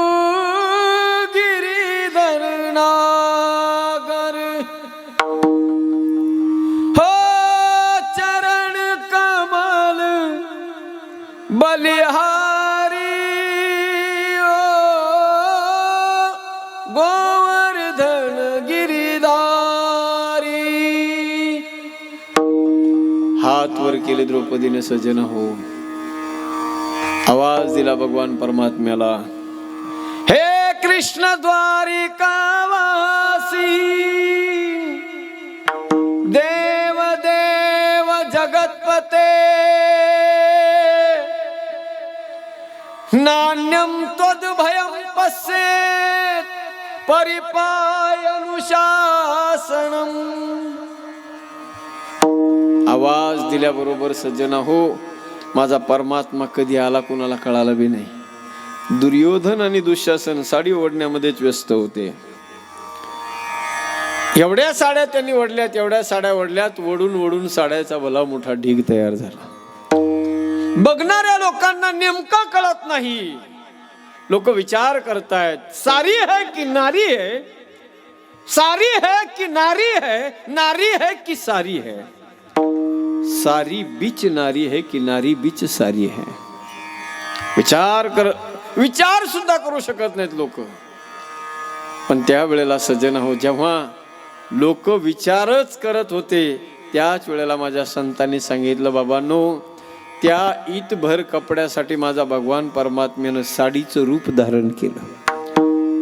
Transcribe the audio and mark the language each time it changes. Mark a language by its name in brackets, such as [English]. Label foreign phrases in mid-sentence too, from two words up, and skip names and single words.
[Hindi] गिरिधर नागर, हो चरण कमल बलिहारी ओ, गोवर्धन गिरिधारी. [Marathi] हात वर केले द्रौपदीने सजन हो. आवाज दिला भगवान परमात्म्याला, [Sanskrit] हे कृष्ण द्वारिकावासी, देव देव जगतपते, नान्यम त्वद्भयं पश्येत् परिपायनुशासनम्. [Marathi] आवाज दिल्याबरोबर सज्जना हो, माझा परमात्मा कधी आला कुणाला कळालं बी नाही. दुर्योधन आणि दुःशासन साडी ओढण्यामध्येच व्यस्त होते. एवढ्या साड्या त्यांनी ओढल्यात, एवढ्या साड्या ओढल्यात, ओढून ओढून साड्याचा भला मोठा ढीग तयार झाला. बघणाऱ्या लोकांना नेमका कळत नाही. लोक विचार करतायत, [Hindi] सारी है की नारी है, सारी है कि नारी है, नारी है कि सारी है, सारी बीच नारी है कि नारी बीच सारी है. [Marathi] विचार सुद्धा करू शकत नाहीत लोक. पण त्या वेळेला सज्जन हो, जेव्हा लोक विचारच करत होते, त्याच वेळेला माझ्या संतांनी सांगितलं, बाबांनो, त्या ईदभर कपड्यासाठी माझा भगवान परमात्म्यानं साडीचं रूप धारण केलं.